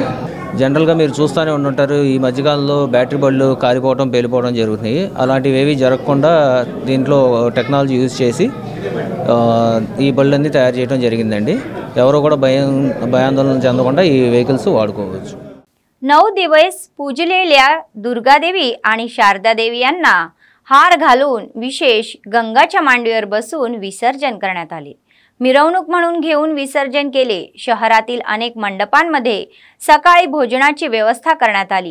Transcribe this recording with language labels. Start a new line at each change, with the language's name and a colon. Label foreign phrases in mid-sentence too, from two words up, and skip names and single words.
Telugu: జనరల్గా మీరు చూస్తూనే ఉంటుంటారు, ఈ మధ్యకాలంలో బ్యాటరీ బళ్ళు కారిపోవడం, పేలిపోవడం జరుగుతున్నాయి। అలాంటివి ఏవి జరగకుండా దీంట్లో టెక్నాలజీ యూజ్ చేసి ఈ బళ్ళన్నీ తయారు చేయడం జరిగిందండి। ఎవరు కూడా భయాందోళన చెందకుండా ఈ వెహికల్స్ వాడుకోవచ్చు।
Marathi: 9 दिवस पूजलेल्या दुर्गादेवी आणि शारदादेवी यांना हार घालून विशेष गंगाच्या मांडीवर बसून विसर्जन करण्यात आले। मिरवणूक म्हणून घेऊन विसर्जन केले। शहरातील अनेक मंडपांमध्ये सकाळी भोजनाची व्यवस्था करण्यात आली।